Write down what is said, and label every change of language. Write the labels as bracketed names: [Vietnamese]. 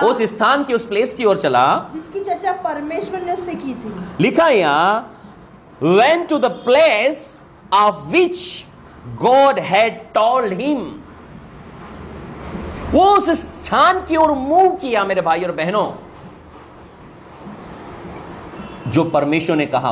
[Hindi] उस स्थान की, उस प्लेस की ओर चला जिसकी चर्चा परमेश्वर ने उससे की थी। लिखा है यहां, [English] went to the place of which God had told him। [Hindi] वो उस स्थान की ओर मूव किया मेरे भाई और बहनों, जो परमेश्वर ने कहा।